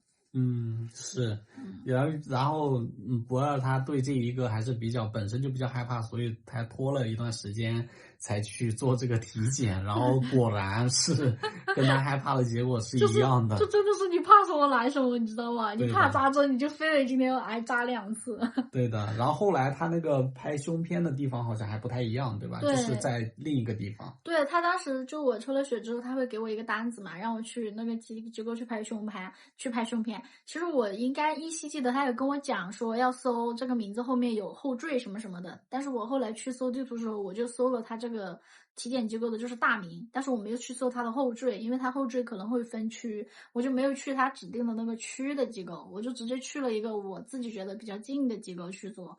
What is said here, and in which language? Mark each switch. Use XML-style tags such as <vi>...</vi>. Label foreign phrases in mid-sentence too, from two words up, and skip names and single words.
<zh>是，然後博二他对这一个还是本身就比较害怕，所以他拖了一段时间才去做这个体檢，然後果然是跟他害怕的結果是一樣的。就真的是你怕什麼來什麼，你知道嗎？你怕扎針，你就非得今天要挨扎2次。對的，然後後來他那個拍胸片的地方好像還不太一樣，對吧？對，就是在另一個地方。對，他當時就我抽了血之後，他會給我一個單子嘛，讓我去那個機構去拍胸片。其實我應該依稀記得他有跟我講說要搜這個名字後面有後綴什麼什麼的，但是我後來去搜地圖的時候，我就搜了他這個體檢機構的就是大名，但是我沒有去搜他的後綴，因為他後綴可能會分區，我就沒有去他指定的那個區的機構，我就直接去了一個我自己覺得比較近的機構去做。</zh>